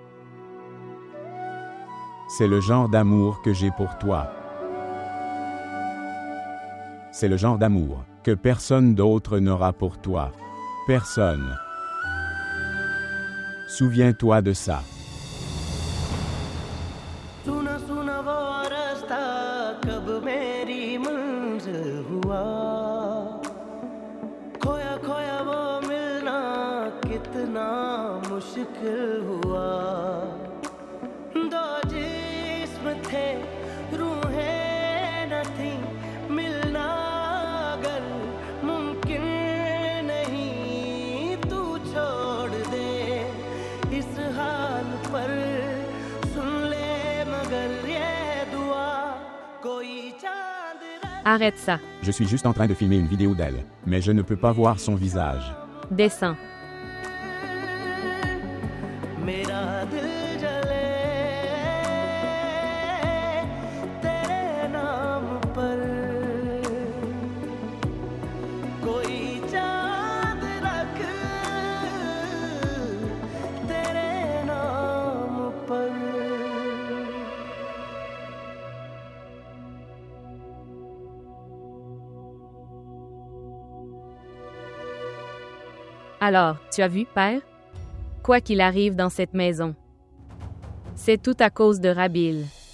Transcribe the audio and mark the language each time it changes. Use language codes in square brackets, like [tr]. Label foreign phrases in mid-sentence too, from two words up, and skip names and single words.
[fr] C'est le genre d'amour que j'ai pour toi. C'est le genre d'amour que personne d'autre n'aura pour toi. Personne. Souviens-toi de ça. [hi] सुना सुना वो रास्ता कब मेरी मंजिल हुआ खोया खोया वो मिलना कितना मुश्किल हुआ दो जिस्म थे रूहें न थी मिलना अगर मुमकिन नहीं तू छोड़ दे इस हाल पर सुन ले मगर ये दुआ कोई चांद [fr] Arrête ça. Je suis juste en train de filmer une vidéo d'elle, mais je ne peux pas voir son visage. Descends. [hi] मेरा दिल जले तेरे नाम पर कोई चांद रख तेरे नाम पर [fr] Alors, tu as vu, père? Quoi qu'il arrive dans cette maison, c'est tout à cause de Rabil.